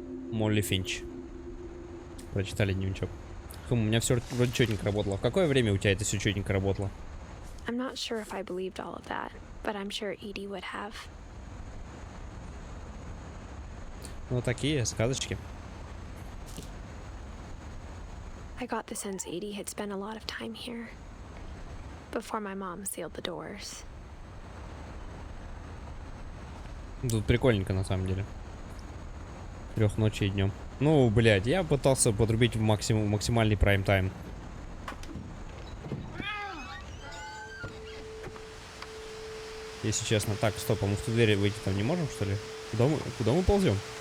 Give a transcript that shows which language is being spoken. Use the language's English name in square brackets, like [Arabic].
[Russian] Молли Финч. Прочитали дневничок. У меня все вроде четенько работало. В какое время у тебя это все четенько работало? [English] I'm not sure if I believed all of that, but I'm sure Edie would have. [Russian] Ну, такие сказочки. [English] I got the sense Edie had spent a lot of time here before my mom sealed the doors. [Russian] Тут прикольненько на самом деле. 3 ночи и днем. Ну, блядь, я пытался подрубить в максимальный прайм-тайм. Если честно. Так, стоп, а мы в ту дверь выйти там не можем, что ли? Куда мы ползем?